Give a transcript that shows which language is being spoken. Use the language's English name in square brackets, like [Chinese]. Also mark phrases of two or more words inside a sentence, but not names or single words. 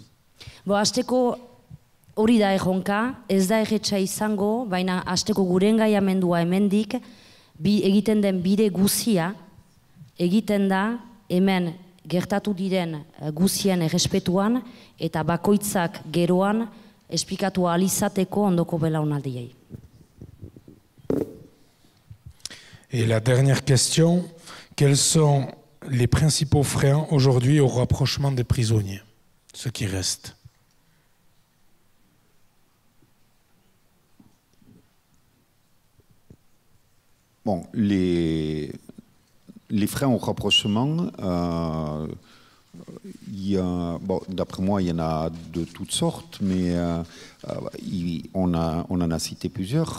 [Basque] Bo, hasteko hori da erronka, ez da erretxa izango, baina hasteko gure engaiamendua hemendik, egiten den bide guzia, egiten da hemen gertatu diren guzien errespetuan eta bakoitzak geroan esplikatu ahal izateko ondoko belaunaldiei. [French] Et la dernière question, quels sont les principaux freins aujourd'hui au rapprochement des prisonniers, ceux qui restent? Bon, les freins au rapprochement, d'après moi, il y en a de toutes sortes, mais on en a cité plusieurs.